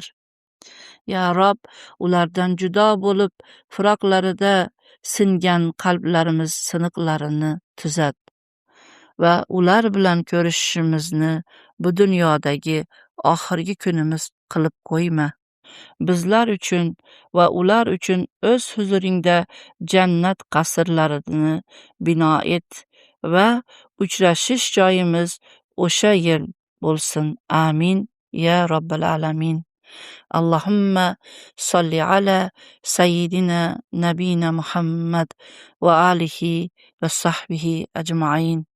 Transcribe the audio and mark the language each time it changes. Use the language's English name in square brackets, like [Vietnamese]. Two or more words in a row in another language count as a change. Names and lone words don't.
[Uzbek] Ya Rob, ulardan judo bo'lib, firoqlarida singan qalblarimiz siniqlarini tuzat va ular bilan ko'rishishimizni bu dunyodagi oxirgi kunimiz qilib qo'yma. Bizlar uchun va ular uchun o'z huzuringda jannat qasrlarini bino et va uchrashish joyimiz o'sha yer bo'lsin. [Arabic] آمين يا رب العالمين. اللهم صل على سيدنا نبينا محمد وآله وصحبه أجمعين.